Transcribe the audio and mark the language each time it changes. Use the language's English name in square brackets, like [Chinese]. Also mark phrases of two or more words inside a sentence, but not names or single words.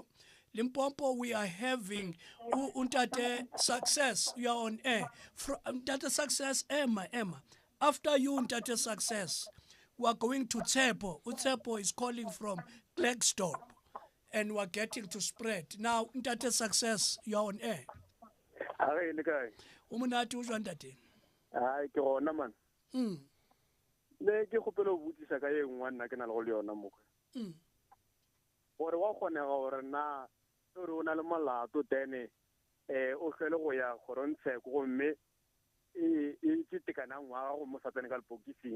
[English] Limpopo, we are having Untate Success. You are on air. Untate Success, Emma. After you, Untate Success, we are going to Tsepo. Utsepo is calling from Klerksdorp, and we're getting to spread. Now, Untate Success, you are on air. [Tswana] Hayi le kae? [Zulu] Umunati uzwa ntate. [Tswana] Hayi ke gona man. Le ke gopela go botsisa ka e nngwe nna ke na le go le yona mo. Gore wa kgonega gore na gore o na le molato tene o hlele go ya kgorontsheko gomme e tsitekanang ngwaga go mo sa tsene ka lepokising.